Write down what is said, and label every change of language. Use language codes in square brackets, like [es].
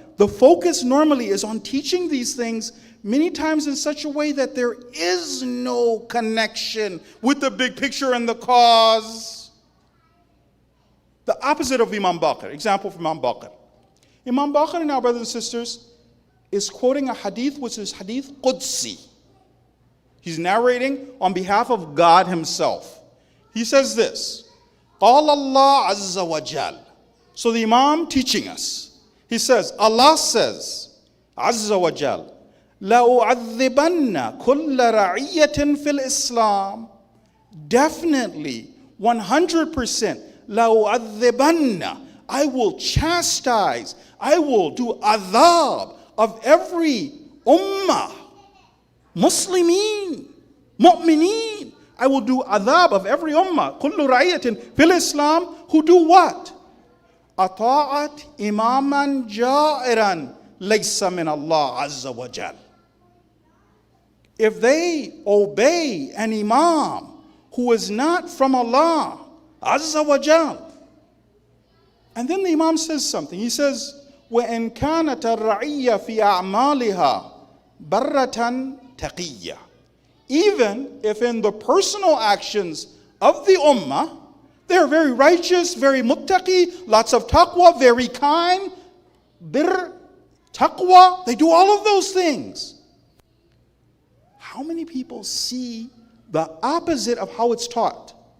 [en] The focus normally is on teaching these things many times in such a way that there is no connection with the big picture and the cause. The opposite of Imam al-Baqir. Example from Imam al-Baqir. Imam al-Baqir, now brothers and sisters, is quoting a hadith which is hadith Qudsi. He's narrating on behalf of God himself. He says this, [ar] قال الله عز وجل. [en] So the Imam teaching us. He says, Allah says, [ar] عز وجل, لأعذبن كل رعية في الإسلام. [en] Definitely, 100%, [ar] لأعذبن, [en] I will chastise, I will do adhab of every ummah, Muslimin, mu'mineen. I will do adhab of every ummah, [ar] كل رعية في الإسلام, [en] who do what? [ar] أطاعت إماما جائرا ليس من الله عز وجل. [en] If they obey an imam who is not from Allah Azza wa Jal. And then the imam says something. He says, [ar] وَإِنْ كَانَتَ الرَّعِيَّ فِي أَعْمَالِهَا بَرَّةً تَقِيَّةً. [en] Even if in the personal actions of the ummah, they're very righteous, very muttaqi, lots of taqwa, very kind, bir, taqwa, they do all of those things. How many people see the opposite of how it's taught?